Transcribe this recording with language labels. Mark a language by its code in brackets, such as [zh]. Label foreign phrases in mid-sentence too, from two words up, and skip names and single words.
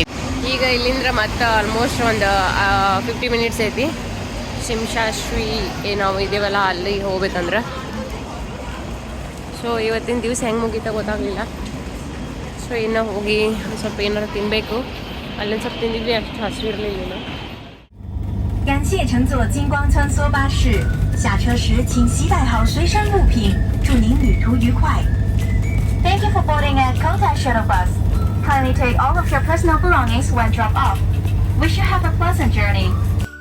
[kn] ಈಗ ಇಲ್ಲಿಂದ ಮತ್ತೆ ಆಲ್ಮೋಸ್ಟ್ ಒಂದು 50 ಮಿನಿಟ್ಸ್ ಐತಿ ಶಿಂಶಾಶ್ವಿ ನಾವು ಇದೇವಲ್ಲ ಅಲ್ಲಿ ಹೋಗ್ಬೇಕಂದ್ರೆ. ಸೊ ಇವತ್ತಿನ ದಿವಸ ಹೆಂಗೆ ಮುಗೀತಾ ಗೊತ್ತಾಗಲಿಲ್ಲ. ಸೊ ಇನ್ನು ಹೋಗಿ ಸ್ವಲ್ಪ ಏನಾರು ತಿನ್ನಬೇಕು. ಅಲ್ಲೊಂದು ಸ್ವಲ್ಪ ತಿಂದಿದ್ವಿ, ಅಷ್ಟು ಹಸಿರಿರಲಿಲ್ಲ. [zh] 感谢乘坐金光穿梭巴士，下车时请携带好随身物品，祝您旅途愉快。 [en] Thank you for boarding at Kota Shuttle Bus. Kindly take all of your personal belongings when drop off. Wish you have a pleasant journey.